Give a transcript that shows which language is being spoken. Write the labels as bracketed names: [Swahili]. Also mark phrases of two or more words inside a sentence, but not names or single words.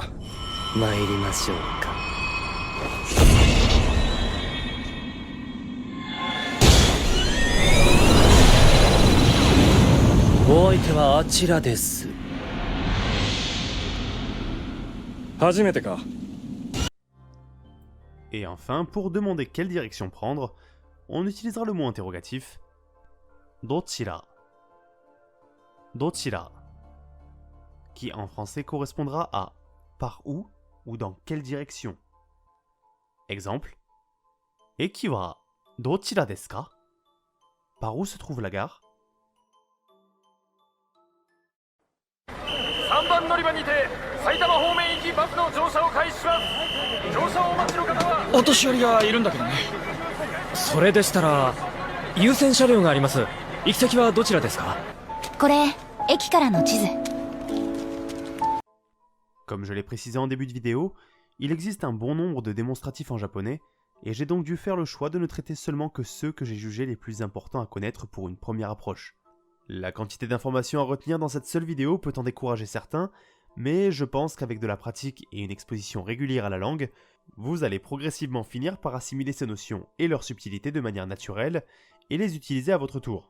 [Japanese] 参りましょうか。お相手はあちらです。初めてか。 [French] Et enfin, pour demander quelle direction prendre, on utilisera le mot interrogatif dochira. Dochira, qui en français correspondra à par où ou dans quelle direction. [Japanese] Exemple, 駅はどちらですか? [French] Par où se trouve la gare? [Japanese] 3 番乗り場にて埼玉方面行きバスの乗車を開始します。乗車をお待ちの方はお年寄りがいるんだけどね。それでしたら優先車両があります。行き先はどちらですか？これ駅からの地図。 [French] Comme je l'ai précisé en début de vidéo, Il existe un bon nombre de démonstratifs en japonais, et j'ai donc dû faire le choix de ne traiter seulement que ceux que j'ai jugés les plus importants à connaître pour une première approche. La quantité d'informations à retenir dans cette seule vidéo peut en décourager certains, mais je pense qu'avec de la pratique et une exposition régulière à la langue, vous allez progressivement finir par assimiler ces notions et leurs subtilités de manière naturelle, et les utiliser à votre tour.